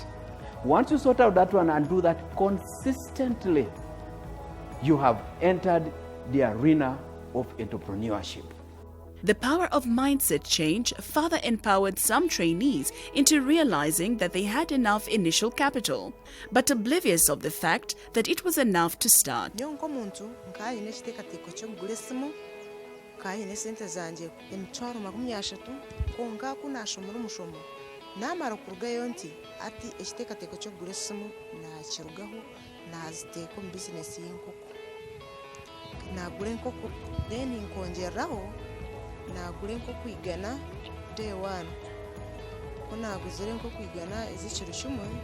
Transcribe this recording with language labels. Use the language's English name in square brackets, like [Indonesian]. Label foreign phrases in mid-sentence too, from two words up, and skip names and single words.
[English] Once you sort out that one and do that consistently, you have entered the arena of entrepreneurship. The power of mindset change further empowered some trainees into realizing that they had enough initial capital, but oblivious of the fact that it was enough to start. [Nyankole] kayine sente zanje emitwaro 30 konka kunashomera umushomo namara kurugayo nti ati ekiteekateeko kyo kugura esimu nakirugaho naziteeka mu bizinesi y'enkoko nagura enkoko then nkongereraho nagura enkoko igana [English] day one [Nyankole] ko naguzire enkoko igana ez'ekiro kimwe